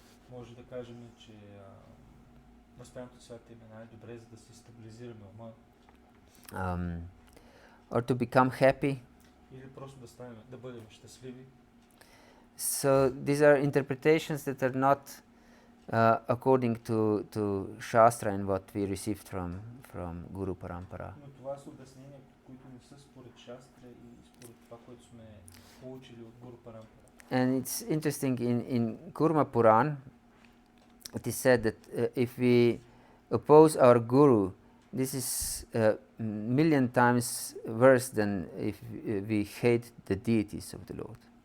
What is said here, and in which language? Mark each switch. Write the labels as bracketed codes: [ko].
[bg] Може да кажем, че възпяването на святите имена е добре, за да се стабилизираме ума. [en] Or to become happy. [bg] Или просто да бъдем щастливи. [en] So these are interpretations that are not according to Shastra and what we received from Guru Parampara. [bg] Но това са обяснения, които не са според Шастра и според това, което сме получили от Гуру Парампара. [en] And it's interesting, in Kurma Puran, it is said that if we oppose our Guru, this is million times worse than if we hate the deities of the Lord.